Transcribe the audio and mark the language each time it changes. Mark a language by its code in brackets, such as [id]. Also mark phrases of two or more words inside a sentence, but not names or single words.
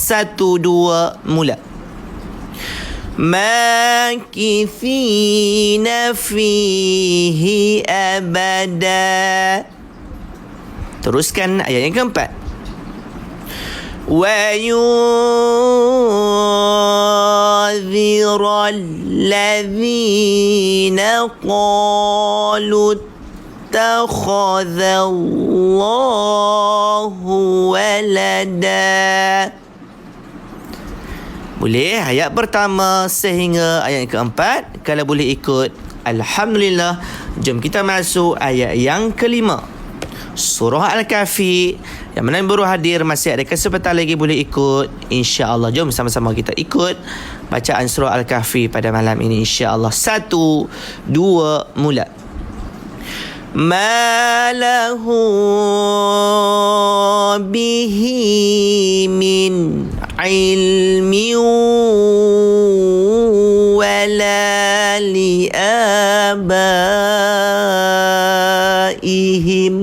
[ms] Satu, dua, mula. [ar] ماكثين فيه أبدا. [ms] Teruskan ayat yang keempat. [ar] وينذر الذين قالوا اتخذ الله ولدا. [ms] Boleh ayat pertama sehingga ayat yang keempat. Kalau boleh ikut, alhamdulillah. Jom kita masuk ayat yang kelima. Surah Al-Kahfi. Yang mana baru hadir, masih ada kesempatan lagi boleh ikut, [ar] إن شاء الله. [ms] Jom sama-sama kita ikut bacaan surah Al-Kahfi pada malam ini, [ar] إن شاء الله. [ms] Satu, dua, mula. [ar] ما له به من علم ولا لآبائهم.